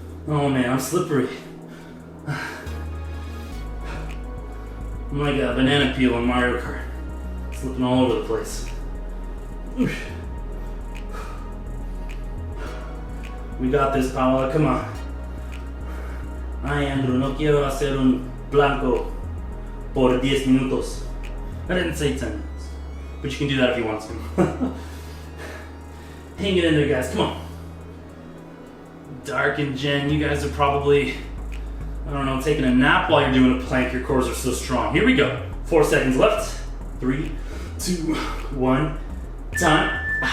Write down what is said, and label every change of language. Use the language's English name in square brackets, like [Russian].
[English] Oh man, I'm slippery. I'm like a banana peel on Mario Kart. Slipping all over the place. We got this, Paola, come on. [Spanish] Ay, Andrew, no quiero hacer un blanco por 10 minutos. [English] I didn't say 10 minutes, but you can do that if you want to. Hang it in there, guys, come on. Dark and Jen, you guys are probably, I don't know, taking a nap while you're doing a plank. Your cores are so strong. Here we go. 4 seconds left. 3, 2, 1, time.